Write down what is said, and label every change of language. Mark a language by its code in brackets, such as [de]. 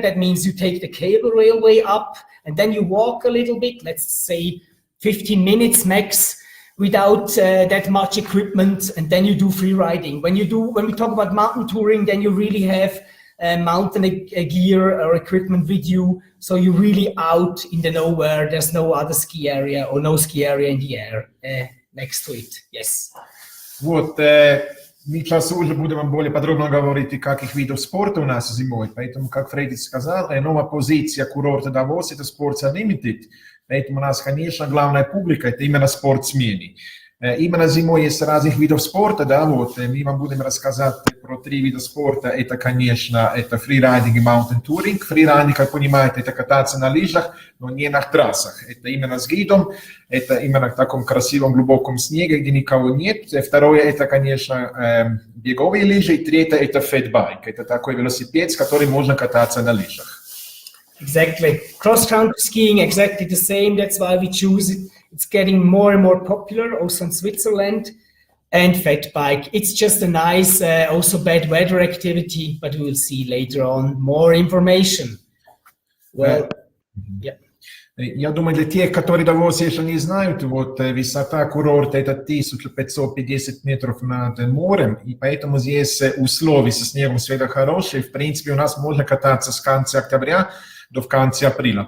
[en] That means you take the cable railway up and then you walk a little bit, let's say 15 minutes max, without that much equipment, and then you do free riding. When we talk about mountain touring, then you really have mountain gear or equipment with you, so you're really out in the nowhere. There's no other ski area or no ski area in the air next to it. Yes. [ru] Вот, мы сейчас уже будем более подробно говорить, каких видов спорта у нас зимой. Поэтому, как Фредди сказал, новая позиция курорта Davos – это [en] Sports Unlimited. [ru] Поэтому у нас, конечно, главная публика – это именно спортсмены. Именно зимой есть разных видов спорта, да, вот, мы вам будем рассказать про 3 вида спорта. Это, конечно, это фрирайдинг и маунтин-туринг. Фрирайдинг, как понимаете, это кататься на лыжах, но не на трассах. Это именно с гидом, это именно в таком красивом глубоком снеге, где никого нет. Второе, это, конечно, беговые лыжи. И третье, это фэтбайк. Это такой велосипед, с которым можно кататься на лыжах. [en] Exactly. Cross-country skiing, exactly the same. That's why we choose it. It's getting more and more popular, also in Switzerland. And fat bike. It's just a nice, also bad weather activity, but we will see later on more information. Well, yeah. [ru] Я думаю, для тех, которые Давос еще не знают, вот высота курорта это 1550 метров над морем, и поэтому здесь условия со снегом света хорошие. В принципе, у нас можно кататься с конца октября до конца апреля.